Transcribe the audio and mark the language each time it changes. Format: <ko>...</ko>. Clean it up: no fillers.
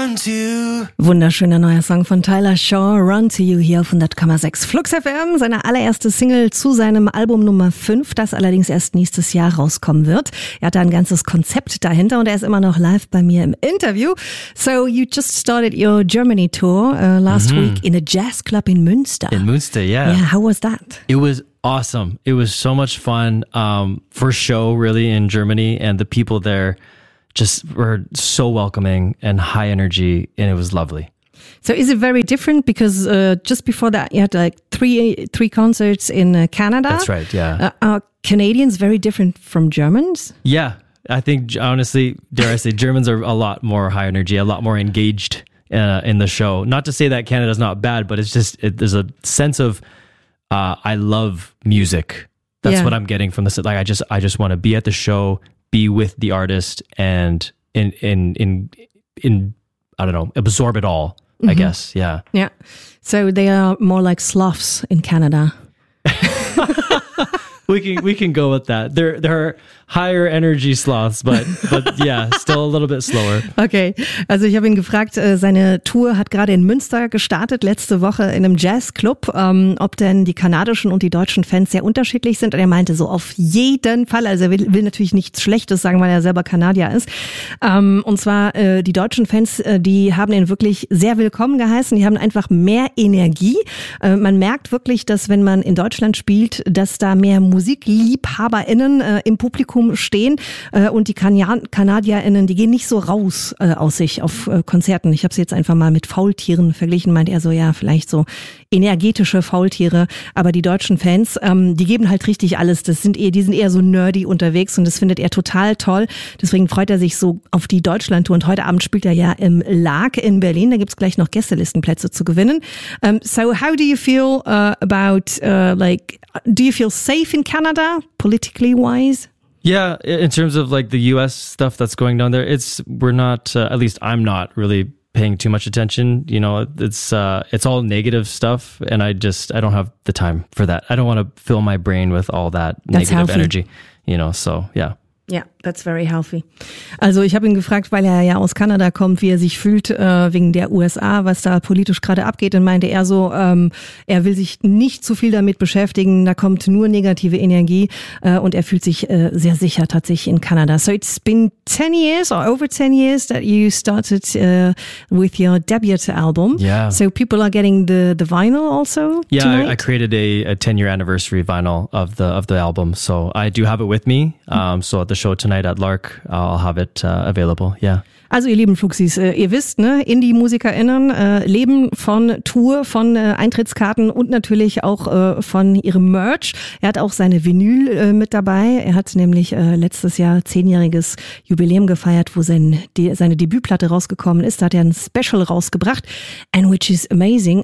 <de>Wunderschöner neuer Song von Tyler Shaw, Run to You, hier auf 100,6 Flux FM. Seine allererste Single zu seinem Album Nummer 5, das allerdings erst nächstes Jahr rauskommen wird. Er hat da ein ganzes Konzept dahinter und er ist immer noch live bei mir im Interview.</de> <en>So, you just started your Germany tour last week in a jazz club in Münster. In Münster, yeah. Yeah, how was that? It was awesome. It was so much fun. First show really in Germany, and the people there just were so welcoming and high energy, and it was lovely. So is it very different? Because just before that, you had like three concerts in Canada. That's right, yeah. Are Canadians very different from Germans? Yeah, I think, honestly, dare I say, Germans are a lot more high energy, a lot more engaged in the show. Not to say that Canada's not bad, but it's just, there's a sense of, I love music. That's what I'm getting from this. Like, I just want to be at the show, be with the artist, and I don't know, absorb it all, I guess. Yeah. Yeah. So they are more like sloths in Canada. we can go with that. There are higher energy sloths, but yeah, still a little bit slower. Okay.</en> <de>Also ich habe ihn gefragt, seine Tour hat gerade in Münster gestartet, letzte Woche in einem Jazzclub, ob denn die kanadischen und die deutschen Fans sehr unterschiedlich sind. Und er meinte so, auf jeden Fall, also er will natürlich nichts Schlechtes sagen, weil er selber Kanadier ist. Und zwar die deutschen Fans, die haben ihn wirklich sehr willkommen geheißen. Die haben einfach mehr Energie. Man merkt wirklich, dass wenn man in Deutschland spielt, dass da mehr MusikliebhaberInnen im Publikum stehen und die KanadierInnen, die gehen nicht so raus aus sich auf Konzerten. Ich habe sie jetzt einfach mal mit Faultieren verglichen, meint er so, ja, vielleicht so energetische Faultiere, aber die deutschen Fans, die geben halt richtig alles. Die sind eher so nerdy unterwegs und das findet er total toll. Deswegen freut er sich so auf die Deutschlandtour und heute Abend spielt er ja im LAAG in Berlin. Da gibt's gleich noch Gästelistenplätze zu gewinnen.</de> <en>So how do you feel about do you feel safe in Canada politically wise? Yeah, in terms of like the US stuff that's going down there, at least I'm not really paying too much attention. You know, it's all negative stuff, and I don't have the time for that. I don't want to fill my brain with all that negative energy, you know, so yeah. Ja, that's very healthy.</en> <de>Also ich habe ihn gefragt, weil er ja aus Kanada kommt, wie er sich fühlt wegen der USA, was da politisch gerade abgeht. Dann meinte er so, er will sich nicht zu viel damit beschäftigen, da kommt nur negative Energie und er fühlt sich sehr sicher tatsächlich in Kanada. So it's been 10 years or over 10 years that you started with your debut album. Yeah. So people are getting the vinyl also? Yeah, tonight? I created a 10-year anniversary vinyl of the album. So I do have it with me. So the show tonight at LAAG, I'll have it available, yeah. Also ihr lieben Fluxis, ihr wisst, ne, Indie-MusikerInnen leben von Tour, von Eintrittskarten und natürlich auch von ihrem Merch. Er hat auch seine Vinyl mit dabei. Er hat nämlich letztes Jahr 10-jähriges Jubiläum gefeiert, wo seine Debütplatte rausgekommen ist. Da hat er ein Special rausgebracht,</de> <en>and which is amazing.</en>